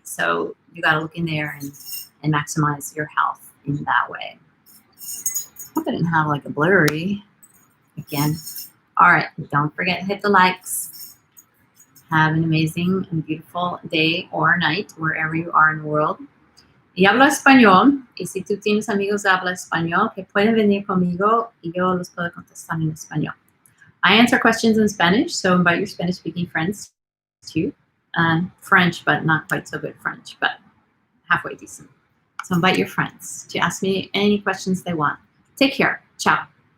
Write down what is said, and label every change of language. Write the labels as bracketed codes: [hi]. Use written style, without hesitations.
[en] So you got to look in there and maximize your health in that way. Hope I didn't have a blurry again. All right, don't forget to hit the likes. Have an amazing and beautiful day or night wherever you are in the world. [es] Y hablo español, y si tú tienes amigos que hablan español, que pueden venir conmigo y yo los puedo contestar en español. [en] I answer questions in Spanish, so invite your Spanish-speaking friends too. French, but not quite so good French, but halfway decent. So invite your friends to ask me any questions they want. Take care. Ciao.